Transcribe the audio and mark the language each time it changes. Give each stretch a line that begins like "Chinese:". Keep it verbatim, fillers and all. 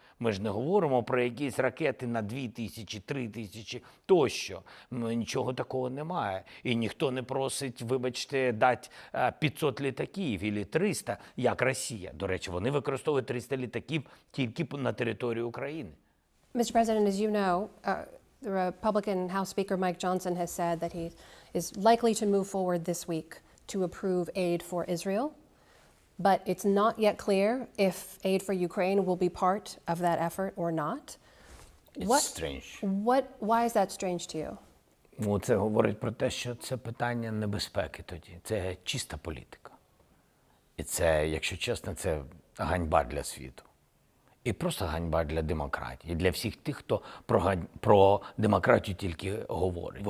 Ukrainian: Ми ж не говоримо про якісь ракети на дві тисячі, три тисячі тощо. Ну, нічого такого немає. І ніхто не просить, вибачте, дати п'ятсот літаків або триста, як Росія. До речі, вони використовують триста літаків тільки на території України.
English: Mister President, as you know, uh, the Republican House Speaker Mike Johnson has said that he is likely to move forward this week to approve aid for Israel. But it's not yet clear if aid for Ukraine will be part of that effort or not. It's what, strange. What, why is that strange to you?
Ukrainian: Ну, це говорить про те, що це питання небезпеки тоді. Це чиста політика. І це, якщо чесно, це ганьба для світу. І просто ганьба для демократії, і для всіх тих, хто про, гань... про демократію тільки говорить.